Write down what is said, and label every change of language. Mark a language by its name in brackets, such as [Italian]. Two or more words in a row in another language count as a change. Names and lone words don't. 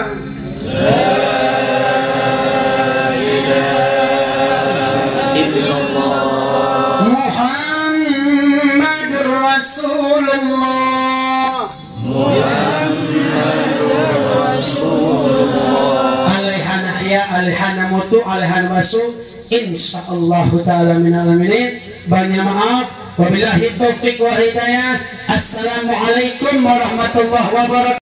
[Arabic] لا إله إلا الله. محمد رسول الله. Alihana mutu alihana wasu insyaallah ta'ala minal aminin. [Indonesian] Banyak maaf, [Arabic] وبالله التوفيق والهداية. السلام عليكم ورحمة الله وبركاته.